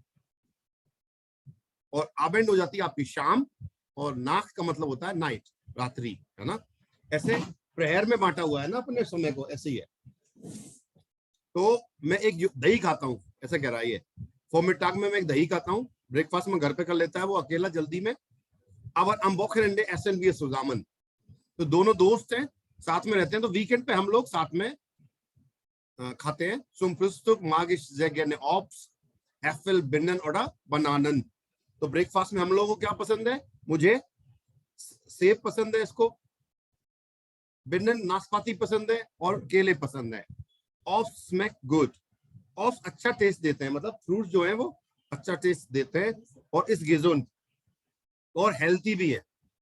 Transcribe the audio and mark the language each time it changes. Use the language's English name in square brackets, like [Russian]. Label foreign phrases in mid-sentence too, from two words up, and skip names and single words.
[Hindi] और आबेंड हो जाती है आपकी शाम, और नाक का मतलब होता है नाइट, रात्रि, है ना। ऐसे प्रहर में बांटा हुआ है ना अपने समय को, ऐसे ही है। तो मैं एक दही खाता हूँ, ऐसा कह रहा है ये। फॉर्मिटाग में मैं एक दही खाता हूँ, ब्रेकफास्ट में घर पे कर लेता है वो अकेला जल्दी में। [German] अब am Wochenende essen wir zusammen। [Hindi] तो दोनों दोस्त हैं, साथ में रहते हैं, तो वीकेंड पे हम लोग साथ में खाते हैं। [German] Zum Frühstück mag ich sehr gerne Obst, Äpfel, Birnen oder Bananen। [Hindi] तो ब्रेकफास्ट में हम लोगों को क्या पसंद है, मुझे सेब पसंद है, इसको बिर्नन नाशपाती पसंद है, और केले पसंद है। [German] Obst schmeckt gut। [Hindi] Obst अच्छा टेस्ट देते हैं, मतलब फ्रूट जो है वो अच्छा टेस्ट देते हैं, और [German] ist gesund [Hindi] और हेल्थी भी है।